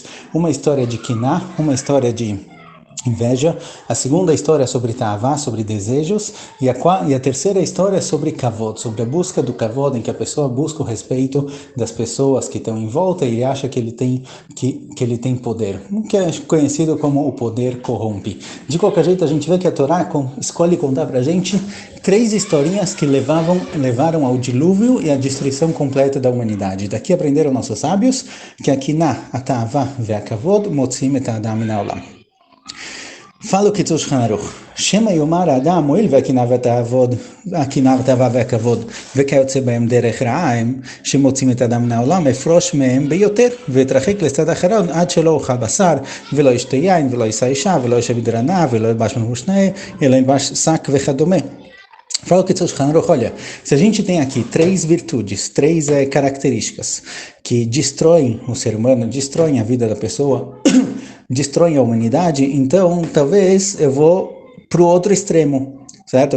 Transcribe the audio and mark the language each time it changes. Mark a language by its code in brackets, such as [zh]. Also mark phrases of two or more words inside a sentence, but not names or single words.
[pt] Uma história de Kiná, uma história de inveja, a segunda história é sobre Ta'avá, sobre desejos, e a terceira história é sobre Kavod, sobre a busca do Kavod, em que a pessoa busca o respeito das pessoas que estão em volta e acha que ele tem poder, que é conhecido como o poder corrompe. De qualquer jeito, a gente vê que a Torá escolhe contar pra gente três historinhas que levaram ao dilúvio e à destruição completa da humanidade. Daqui aprenderam nossos sábios que aqui na [he] תאווה והכבוד מוציאים את האדם מן העולם. [pt] Fala o Kitzur Shulchan Aruch. [he] שמא יאמר אדם, הואיל והקנאה והתאווה והכבוד וכיוצא בהם דרך רעה הם שמוצאים את האדם מן העולם, אפרוש מהם ביותר ואתרחק לצד אחרון עד שלא אוכל בשר ולא ישתה יין ולא יישא אישה ולא ישב בדרנה ולא ילבש מלבוש נאה אלא ילבש שק וכדומה. [pt] Fala o Kitzur Shulchan Aruch, olha, se a gente tem aqui três virtudes, três características que destroem o ser humano, destroem a vida da pessoa, destroem a humanidade, então talvez eu vou para o outro extremo. certo?